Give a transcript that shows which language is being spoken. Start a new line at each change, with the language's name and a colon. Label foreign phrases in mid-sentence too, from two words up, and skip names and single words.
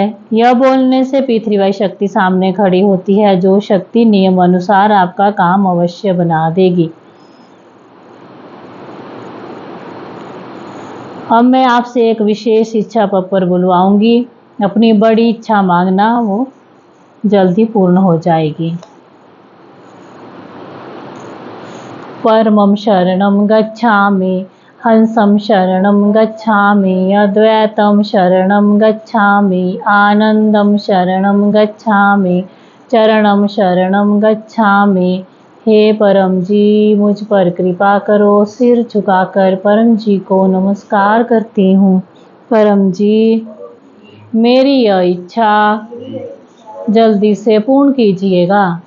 Hindi: यह बोलने से P3Y शक्ति सामने खड़ी होती है, जो शक्ति नियम अनुसार आपका काम अवश्य बना देगी। अब मैं आपसे एक विशेष इच्छा पत्र बुलवाऊंगी। अपनी बड़ी इच्छा मांगना, वो जल्दी पूर्ण हो जाएगी।
Sanskrit: परमं शरणं गच्छामि, हंसं शरणं गच्छामि, अद्वैतं शरणं गच्छामि, आनंदं शरणं गच्छामि, चरणं शरणं गच्छामि।
Hindi: हे परम जी, मुझ पर कृपा करो। सिर झुकाकर परम जी को नमस्कार करती हूँ। परम जी, मेरी यह इच्छा जल्दी से पूर्ण कीजिएगा।